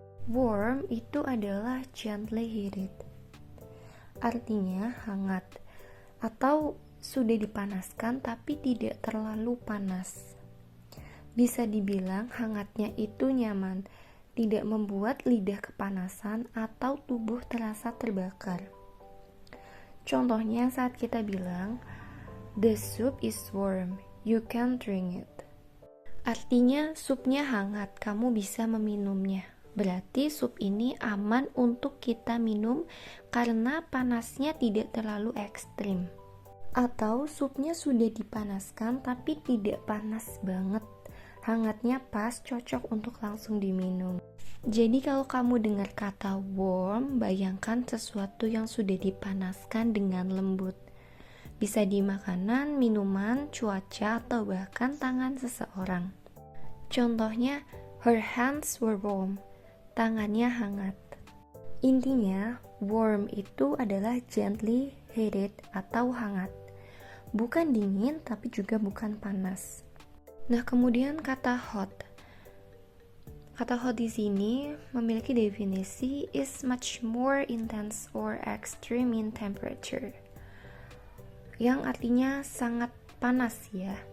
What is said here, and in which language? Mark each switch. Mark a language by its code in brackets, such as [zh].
[id] Warm itu adalah [en] gently heated, [id] artinya hangat, atau sudah dipanaskan tapi tidak terlalu panas. Bisa dibilang hangatnya itu nyaman, tidak membuat lidah kepanasan atau tubuh terasa terbakar. Contohnya saat kita bilang, [en] the soup is warm, you can drink it. [id] Artinya supnya hangat, kamu bisa meminumnya. Berarti sup ini aman untuk kita minum karena panasnya tidak terlalu ekstrim. Atau supnya sudah dipanaskan tapi tidak panas banget. Hangatnya pas, cocok untuk langsung diminum. Jadi kalau kamu dengar kata warm, bayangkan sesuatu yang sudah dipanaskan dengan lembut. Bisa di makanan, minuman, cuaca, atau bahkan tangan seseorang. [en] Contohnya, her hands were warm. [id] Tangannya hangat. Intinya, warm itu adalah [en] gently heated [id] atau hangat. bukan dingin tapi juga bukan panas. Nah, kemudian kata hot. Kata hot di sini memiliki definisi [en] is much more intense or extreme in temperature, [id] yang artinya sangat panas ya.